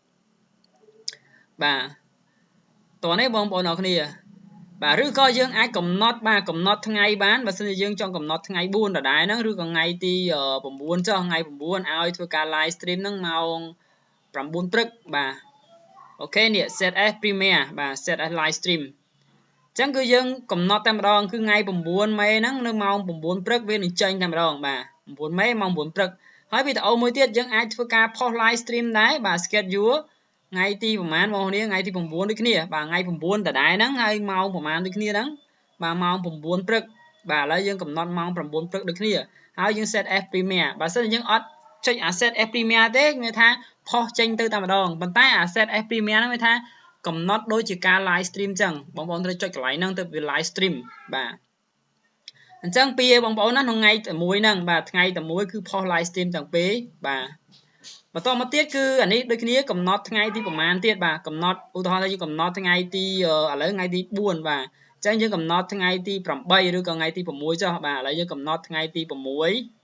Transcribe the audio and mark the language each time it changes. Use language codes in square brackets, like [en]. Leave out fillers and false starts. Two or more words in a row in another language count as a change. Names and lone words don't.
[km] បាទតោះនេះបងប្អូនអរគ្នាបាទឬក៏យើងអាចកំណត់ថ្ងៃបានបើសិនជាយើងចង់កំណត់ថ្ងៃ4ដដែលហ្នឹងឬក៏ថ្ងៃទី9ចុះថ្ងៃ9ឲ្យធ្វើការ [en] live stream [km] ហ្នឹងម៉ោង9ព្រឹកបាទអូខេនេះ [en] set as premier [km] បាទ [en] set as live stream [km] អញ្ចឹងគឺយើងកំណត់តែម្ដងគឺថ្ងៃ 9មេហ្នឹងនៅម៉ោង9ព្រឹកវានឹងចេញតែម្ដងបាទ9មេម៉ោង9ព្រឹកហើយវីដេអូមួយទៀតយើងអាចធ្វើការផុស [en] live stream [km] ដែរបាទ scheduleថ្ងៃទីប្រហែលបងប្អូនថ្ងៃទី9ដូចគ្នាបាទថ្ងៃ9ដដែល ហ្នឹងហើយម៉ោងប្រហែលដូចគ្នាហ្នឹងបាទម៉ោង9ព្រឹកបាទឥឡូវយើងកំណត់ម៉ោង9ព្រឹកដូចគ្នាហើយយើង [en] set as premier [km] បើសិនយើងអត់ចុចអា [en] set as premier [km] ទេមានថាផុសចេញទៅតែម្ដងប៉ុន្តែអា [en] set as premier [km] ហ្នឹងមានថាកំណត់ដូចជាការ [en] live stream [km] ចឹងបងប្អូនត្រូវចុចកន្លែងហ្នឹងទៅវា [en] live stream [km] បាទអញ្ចឹងពីបងប្អូនណាក្នុងថ្ងៃតែមួយហ្នឹងបាទថ្ងៃតែមួយគឺផុស [en] live stream [km] ទាំងពីរបាទបន្តមកទៀតគឺអានេះដូចគ្នាកំណត់ថ្ងៃទីប្រហែលទៀតបាទកំណត់ឧទាហរណ៍ថាយើងកំណត់ថ្ងៃទីឥឡូវថ្ងៃទី4បាទអញ្ចឹងយើងកំណត់ថ្ងៃទី8ឬក៏ថ្ងៃទី6ចុះបាទឥឡូវយើងកំណត់ថ្ងៃទី6បាទឥ